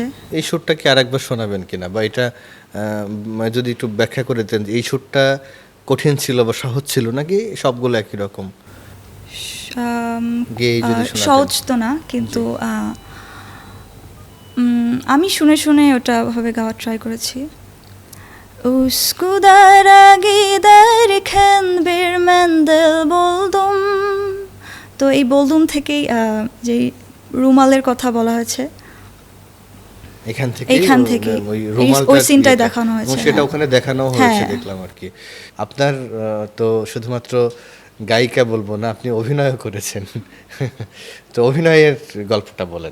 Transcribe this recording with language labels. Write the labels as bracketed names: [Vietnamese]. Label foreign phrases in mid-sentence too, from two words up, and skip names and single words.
[Bangla] এই সুরটা কি আরেকবার শোনাবেন কিনা, বা এটা যদি একটু ব্যাখ্যা করে দেন, এই সুরটা কঠিন ছিল বা সহজ ছিল নাকি সবগুলো একই রকম? গেয়ে যদি শোনাতেন। সহজ তো না, কিন্তু আমি শুনে শুনে ওটা ভাবে গাওয়ার ট্রাই করেছি। [Turkish] Üsküdar'a giderken bir mendil buldum. [Bangla] তো এই বলদুম থেকেই যে রুমালের কথা বলা হয়েছে, এইখান থেকে ওই সিনটাই দেখানো হয়েছে, সেটা ওখানে দেখানো হয়েছে দেখলাম আর কি। আপনার তো শুধুমাত্র গায়িকা বলবো না, আপনি অভিনয় করেছেন তো অভিনয়ের গল্পটা বলেন।